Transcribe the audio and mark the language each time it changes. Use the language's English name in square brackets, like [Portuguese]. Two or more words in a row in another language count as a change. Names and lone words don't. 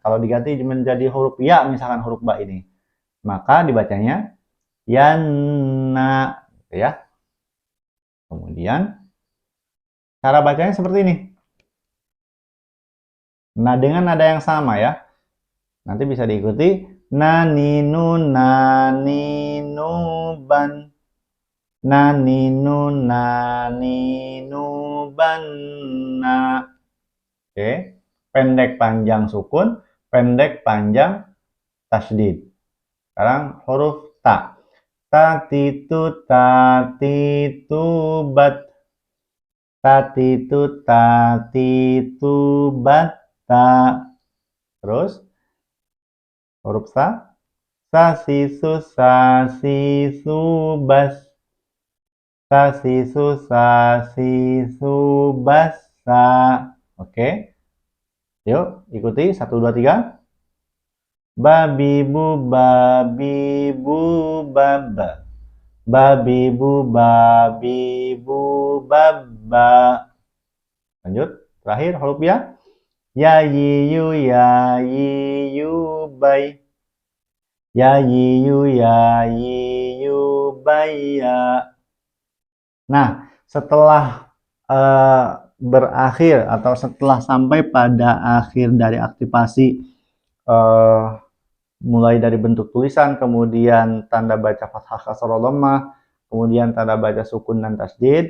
[Indonesian] Kalau diganti menjadi huruf ya, misalkan huruf ba ini, maka dibacanya yanna, gitu ya. Kemudian cara bacanya seperti ini. Nah, dengan nada yang sama ya. Nanti bisa diikuti [Arabic] naninu ban. Naninu banna. [Indonesian] Oke. Pendek panjang sukun, pendek panjang tasydid. Sekarang huruf ta. [Arabic] Tatitu bat. Tatitu batta. [Indonesian] Terus huruf sa. [Arabic] Sasisu bas. Sasisu basa. [Indonesian] Oke. Yuk, ikuti 1 2 3. [Arabic] Babi bu bab. Babi bu babba. [Indonesian] Lanjut, terakhir huruf ya. [Arabic] Ya yu bai. Ya yu bai ya. [Indonesian] Nah, setelah berakhir atau setelah sampai pada akhir dari aktivasi, mulai dari bentuk tulisan, kemudian tanda baca fathah kasroh dhammah, kemudian tanda baca sukun dan tasydid.